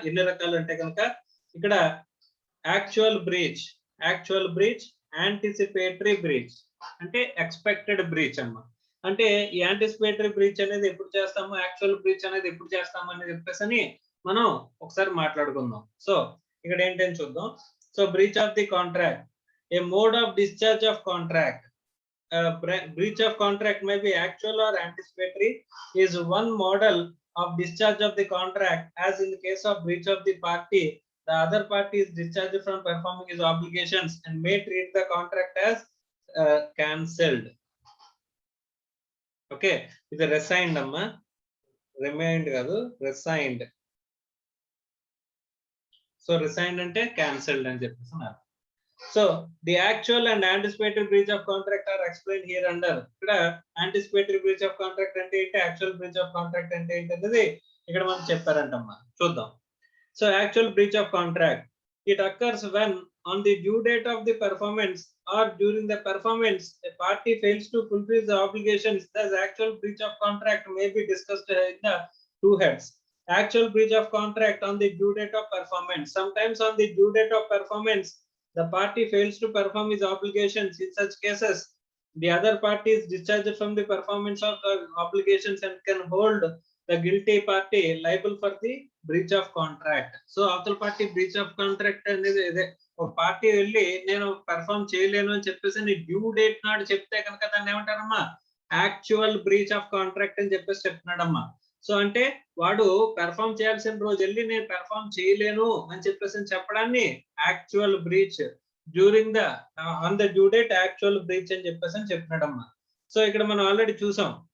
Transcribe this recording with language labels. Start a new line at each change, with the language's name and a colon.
Telugu: ఎన్ని రకాలు అంటే కనుక ఇక్కడ యాక్చువల్ బ్రీచ్, యాంటిసిపేటరీ బ్రీచ్ అంటే ఎక్స్పెక్టెడ్ బ్రీచ్ అమ్మా. అంటే ఈ యాంటిసిపేటరీ బ్రీచ్ అనేది ఎప్పుడు చేస్తాము, యాక్చువల్ బ్రీచ్ అనేది ఎప్పుడు చేస్తాము అని చెప్పేసి మనం ఒకసారి మాట్లాడుకుందాం.
English: so
Telugu: ఇక్కడ ఏంటని చూద్దాం.
English: So breach of the contract, a mode of discharge of contract. Breach of contract may be actual or anticipatory, is one model of discharge of the contract, as in the case of breach of the party, the other party is discharged from performing his obligations and may treat the contract as cancelled.
Telugu: Okay, ఇది రెసైన్డ్ అమ్మా, remind కాదు, రెసైన్డ్.
English: so resigned
Telugu: అంటే cancelled అని చెప్పేసి.
English: So the actual and anticipatory breach of contract are explain here under.
Telugu: ఇక్కడ anticipatory breach of contract అంటే ఏంటి, actual breach of contract అంటే ఏంటి అనేది ఇక్కడ మనం చెప్పారంటమ్మా. చూద్దాం.
English: So actual breach of contract, it occurs when on the due date of the performance or during the performance a party fails to fulfill the obligations. Thus actual breach of contract may be discussed in the 2 heads. Actual breach of contract on the due date of performance. Sometimes on the due date of performance the party fails to perform his obligations. In such cases the other party is discharged from the performance of the obligations and can hold the guilty party liable for the breach of contract.
Telugu: So అవతల party breach of contract అనేది ఇదే. ఒక party వెళ్ళి నేను perform చేయలేను అని చెప్పేసి నీ డ్యూ డేట్ నాడు చెప్తే కనుక దాన్ని ఏమంటారమ్మా, యాక్చువల్ బ్రీచ్ ఆఫ్ కాంట్రాక్ట్ అని చెప్పేసి చెప్తున్నాడమ్మా. సో అంటే వాడు పెర్ఫార్మ్ చేయాల్సిన రోజు వెళ్ళి నేను పెర్ఫార్మ్ చేయలేను అని చెప్పేసి చెప్పడాన్ని actual breach,
English: during the on the due date
Telugu: actual breach అని చెప్పేసి చెప్తున్నాడమ్మా. సో ఇక్కడ మనం ఆల్రెడీ చూసాం,